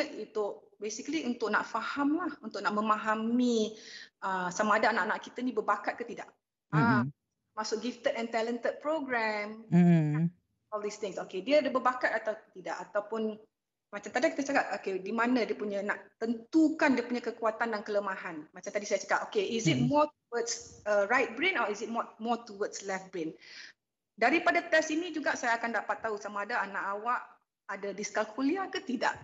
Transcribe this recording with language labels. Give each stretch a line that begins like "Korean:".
Malay: Itu basically untuk nak faham lah, untuk nak memahami sama ada anak-anak kita ni berbakat ke tidak. Masuk
English: gifted and talented program, all these things.
Malay: Okay, dia ada berbakat atau tidak, ataupun macam tadi kita cakap, okay, di mana dia punya, nak tentukan dia punya kekuatan dan kelemahan. Macam tadi saya cakap,
English: okay, is it more towards right brain or is it more towards left brain?
Malay: Daripada test ini juga saya akan dapat tahu sama ada anak awak ada diskalkulia ke tidak.